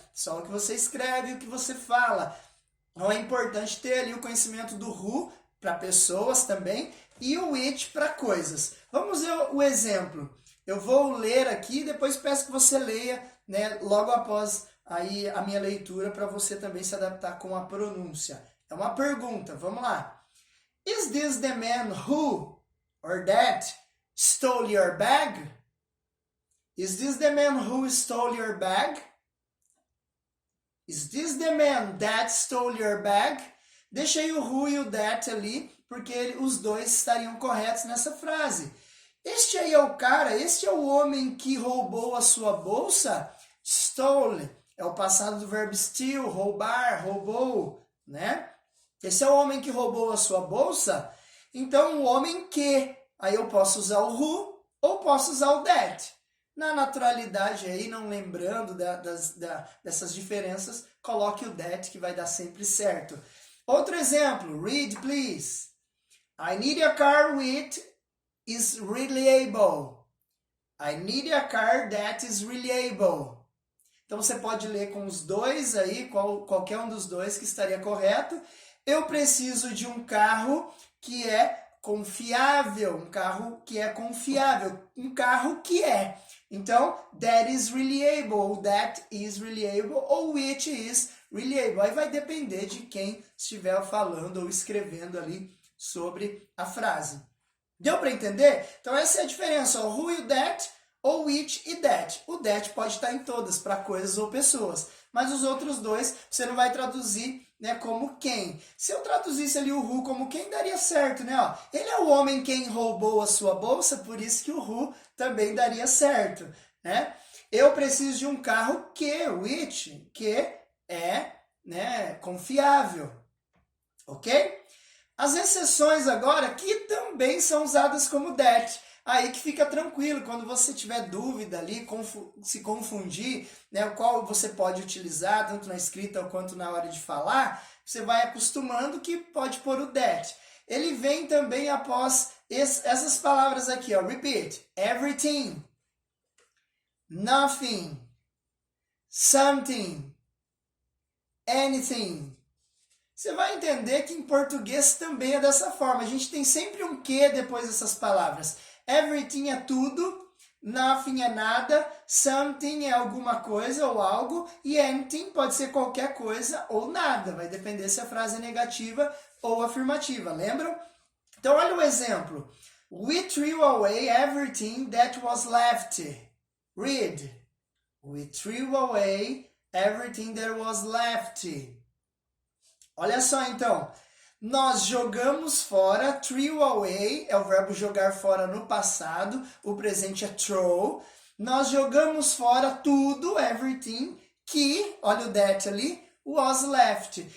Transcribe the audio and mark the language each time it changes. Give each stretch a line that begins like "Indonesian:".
Portuguese: Só o que você escreve e o que você fala. Então é importante ter ali o conhecimento do who para pessoas também e o which para coisas. Vamos ver o exemplo. Eu vou ler aqui e depois peço que você leia, né, logo após aí a minha leitura para você também se adaptar com a pronúncia. É uma pergunta, vamos lá.
English: Is this the man who or that stole your bag? Is this the man who stole your bag? Is this the man that stole your bag?
Portuguese: Deixei o who e o that ali, porque os dois estariam corretos nessa frase. Este aí é o cara, este é o homem que roubou a sua bolsa? Stole é o passado do verbo steal, roubar, roubou, né? Esse é o homem que roubou a sua bolsa? Então, o homem que. Aí eu posso usar o who ou posso usar o that. Na naturalidade aí, não lembrando dessas diferenças, coloque o that que vai dar sempre certo. Outro exemplo,
English: read please. I need a car which is reliable. I need a car that is reliable.
Portuguese: Então você pode ler com os dois aí, qualquer um dos dois que estaria correto. Eu preciso de um carro que é confiável, um carro que é confiável, um carro que é.
English: Então, that is reliable, that is reliable, ou which is reliable.
Portuguese: Aí vai depender de quem estiver falando ou escrevendo ali sobre a frase. Deu para entender? Então essa é a diferença, o who e o that, ou which e that. O that pode estar em todas, para coisas ou pessoas. Mas os outros dois, você não vai traduzir, né, como quem. Se eu traduzisse ali o who como quem, daria certo, né? Ó, ele é o homem quem roubou a sua bolsa, por isso que o who também daria certo, né? Eu preciso de um carro que, which, que é, né, confiável, ok? As exceções agora, que também são usadas como that. Aí que fica tranquilo, quando você tiver dúvida ali, se confundir, né, qual você pode utilizar, tanto na escrita quanto na hora de falar, você vai acostumando que pode pôr o that. Ele vem também após essas palavras aqui, ó, repeat, everything,
English: nothing, something, anything.
Portuguese: Você vai entender que em português também é dessa forma. A gente tem sempre um que depois dessas palavras. Everything é tudo, nothing é nada, something é alguma coisa ou algo, e anything pode ser qualquer coisa ou nada. Vai depender se a frase é negativa ou afirmativa, lembram? Então olha o exemplo.
English: We threw away everything that was left. Read. We threw away everything that was left.
Portuguese: Olha só então, nós jogamos fora, threw away, é o verbo jogar fora no passado, o presente é throw. Nós jogamos fora tudo, everything, que, olha o that ali, was left.